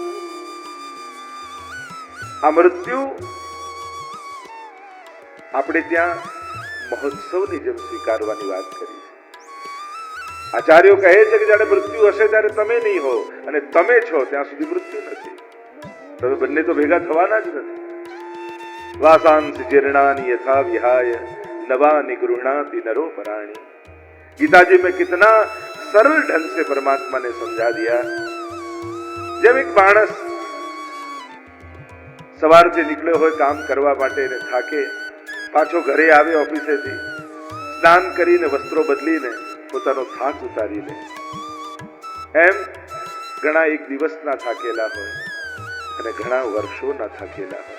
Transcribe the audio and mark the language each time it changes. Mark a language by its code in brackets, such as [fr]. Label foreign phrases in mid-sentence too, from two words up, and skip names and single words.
[gu] આ મૃત્યુ આપણે ત્યાં મહોત્સવની જેમ સ્વીકારવાની વાત કરી છે. આચાર્યો કહે છે કે જ્યારે મૃત્યુ હશે ત્યારે તમે નહીં હો, અને તમે છો ત્યાં સુધી મૃત્યુ નથી. તમે બંને તો ભેગા થવાના જ નથી. [sa] વાસાંસि जीर्णानि यथा विहाय नवानि गृह्णाति नरो पराणि. [hi] गीता जी में कितना सरल ढंग से परमात्मा ने समझा दिया. [gu] જેમ એક માણસ સવારથી નીકળ્યો હોય કામ કરવા માટે ને થાકે, પાછો ઘરે આવે ઓફિસેથી, સ્નાન કરીને વસ્ત્રો બદલીને પોતાનો થાક ઉતારી લે, એમ ઘણા એક દિવસના થાકેલા હોય અને ઘણા વર્ષોના થાકેલા હોય.